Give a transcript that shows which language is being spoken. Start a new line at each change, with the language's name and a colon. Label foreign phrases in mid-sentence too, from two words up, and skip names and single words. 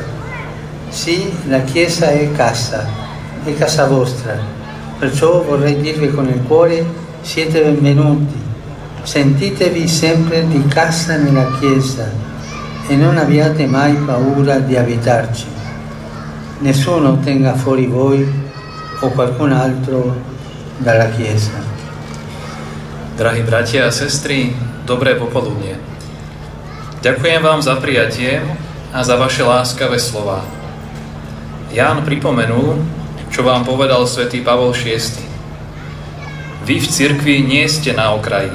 Italian: Sì, la Chiesa è casa vostra, perciò vorrei dirvi con il cuore: siete benvenuti, sentitevi sempre di casa nella Chiesa e non abbiate mai paura di abitarci. Nessuno tenga fuori voi o qualcun altro dalla Chiesa.
Slovak: Drahí bratia a sestry, dobré popoludnie. Ďakujem vám za prijatie a za vaše láskavé slová. Ján pripomenul, čo vám povedal svätý Pavol VI. Vy v cirkvi nie ste na okraji.